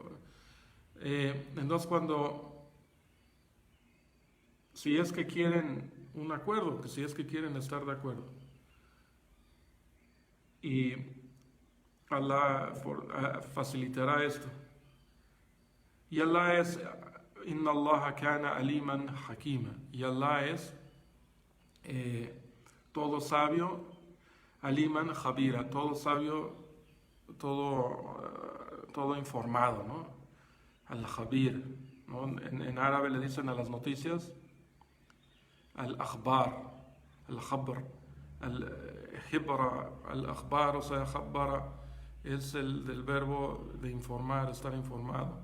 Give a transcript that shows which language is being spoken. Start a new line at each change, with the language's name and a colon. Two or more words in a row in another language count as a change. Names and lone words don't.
Spanish: Entonces si es que quieren un acuerdo, que si es que quieren estar de acuerdo, y Allah facilitará esto. Y Allah es,
Arabic: إن الله كان عليما حكيما.
Spanish: Y Allah es todo sabio,
Arabic: عليما خبيرا,
Spanish: todo sabio, todo informado, ¿no? Al-Khabir, ¿no? En árabe le dicen a las noticias
Arabic: الأخبار، الخبر، الخبرة، الأخبار,
Spanish: o sea, khabbara es del verbo de informar, estar informado.